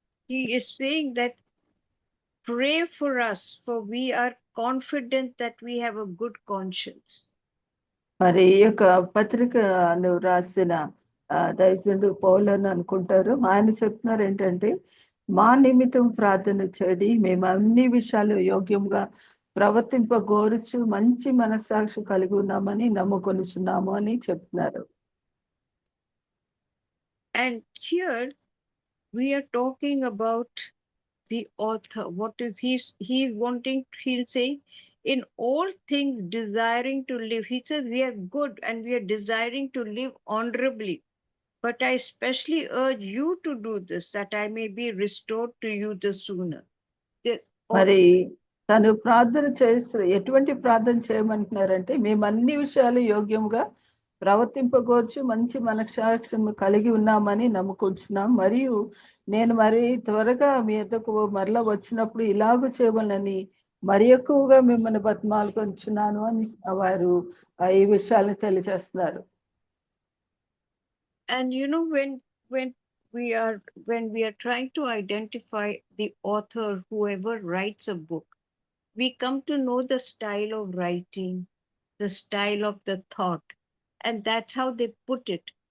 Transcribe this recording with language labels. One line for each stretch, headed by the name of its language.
English: He is saying that pray for us, for we are confident that we have a good conscience.
Telugu: మరి ఈ యొక్క పత్రికను రాసిన దైవజనుడు పౌలు అని అనుకుంటారు. ఆయన చెప్తున్నారు ఏంటంటే మా నిమిత్తం ప్రార్థన చేయడి, మేము అన్ని విషయాలు యోగ్యంగా ప్రవర్తింపగోరుచు మంచి మనస్సాక్షి కలిగి ఉన్నామని నమ్ముకొనుచున్నాము అని చెప్తున్నారు.
English: And here we are talking about the author. What is he's wanting, he'll say, in all things desiring to live. He says we are good and we are desiring to live honorably. But I especially urge you to do this, that I may be restored to you the sooner.
Telugu: మరి తను ప్రార్థన చేస్తూ ఎటువంటి ప్రార్థన చేయమంటున్నారంటే, మేము అన్ని విషయాలు యోగ్యంగా ప్రవర్తింపగోర్చు మంచి మనస్సాక్షి కలిగి ఉన్నామని నమ్ముకుంటున్నాం. మరియు నేను మరి త్వరగా మీ యొద్దకు మరలా వచ్చినప్పుడు ఇలాగూ చేయవలనని మరి ఎక్కువగా మిమ్మల్ని బతిమాలుకొంచున్నాను అని వారు ఈ విషయాలను తెలియజేస్తున్నారు.
English: And you know, when we are trying to identify the author, whoever writes a book, we come to know the style of writing, the style of the thought, and that's how they put it.